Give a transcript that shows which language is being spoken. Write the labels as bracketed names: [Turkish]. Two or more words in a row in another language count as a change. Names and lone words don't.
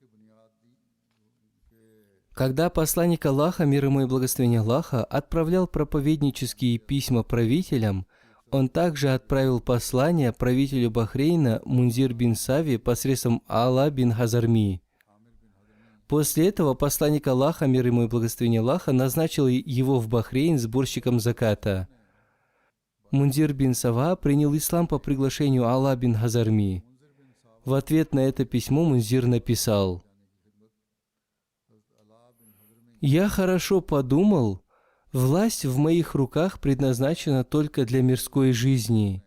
[Russian] Когда посланник Аллаха, мир ему и благословение Аллаха, отправлял проповеднические письма правителям, он также отправил послание правителю Бахрейна Мунзир бин Сави посредством Алла бин Хазарми. После этого посланник Аллаха, мир ему и благословение Аллаха, назначил его в Бахрейн сборщиком заката. Мунзир бин Сава принял ислам по приглашению Алла бин Хазарми. В ответ на это письмо Мунзир написал: «Я хорошо подумал, власть в моих руках предназначена только для мирской жизни.